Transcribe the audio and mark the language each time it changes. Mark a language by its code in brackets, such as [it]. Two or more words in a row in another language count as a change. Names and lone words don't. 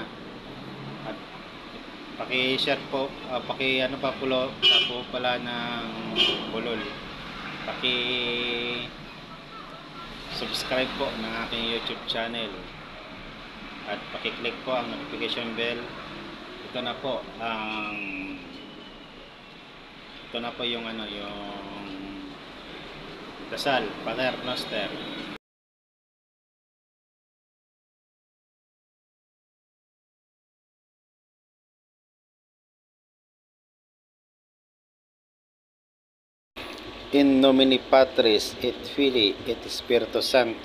[tl] At paki-share po, pa po pala ng bulol, subscribe po ng aking YouTube channel at paki-click po ang notification bell. Ito na po yung dasal, [la] Pater Noster. In nomine Patris et Filii et Spiritus Sancti.